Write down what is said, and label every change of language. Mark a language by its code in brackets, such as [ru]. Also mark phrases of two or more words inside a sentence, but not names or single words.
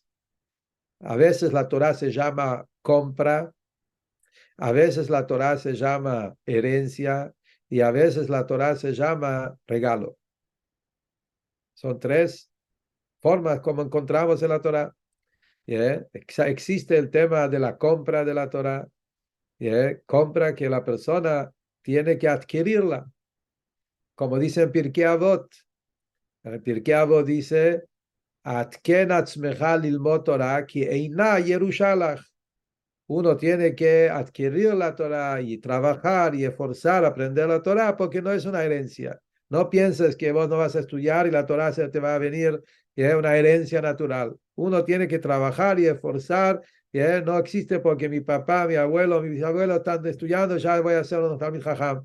[es] A veces la Torah se llama compra, a veces la Torah se llama herencia, y a veces la Torah se llama regalo. Son tres formas como encontramos en la Torah. Existe el tema de la compra de la Torah. Compra que la persona tiene que adquirirla. Como dice en Pirkei Avot. En Pirkei Avot dice, [he] התקן עצמך ללמוד תורה כי אינה ירושה לך. [es] Uno tiene que adquirir la Torah y trabajar y esforzar a aprender la Torah porque no es una herencia. No pienses que vos no vas a estudiar y la Torah se te va a venir, y es una herencia natural. Uno tiene que trabajar y esforzar. No existe porque mi papá, mi abuelo, mis abuelos están estudiando, ya voy a hacer un [he] תלמיד חכם.